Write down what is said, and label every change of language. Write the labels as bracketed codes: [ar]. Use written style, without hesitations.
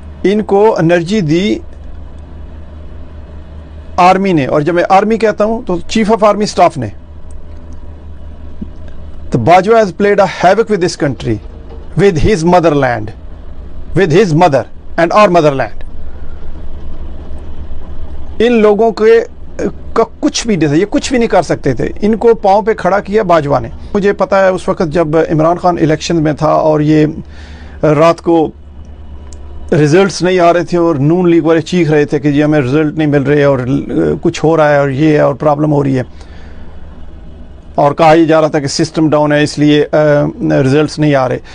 [ur] ان کو انرجی دی آرمی نے، اور جب میں آرمی کہتا ہوں تو چیف آف آرمی سٹاف نے. [en] The Bajwa has played a havoc with this country, with his motherland, with his mother and our motherland. [ur] ان لوگوں کے کا کچھ بھی نہیں تھا، یہ کچھ بھی نہیں کر سکتے تھے. ان کو پاؤں پہ کھڑا کیا باجوہ نے. مجھے پتا ہے اس وقت جب عمران خان الیکشن میں تھا اور یہ رات کو ریزلٹس نہیں آ رہے تھے اور نون لیگ والے چیخ رہے تھے کہ جی ہمیں ریزلٹ نہیں مل رہے اور کچھ ہو رہا ہے اور یہ ہے اور پرابلم ہو رہی ہے، اور کہا یہ جا رہا تھا کہ سسٹم ڈاؤن ہے اس لیے ریزلٹس نہیں آ رہے.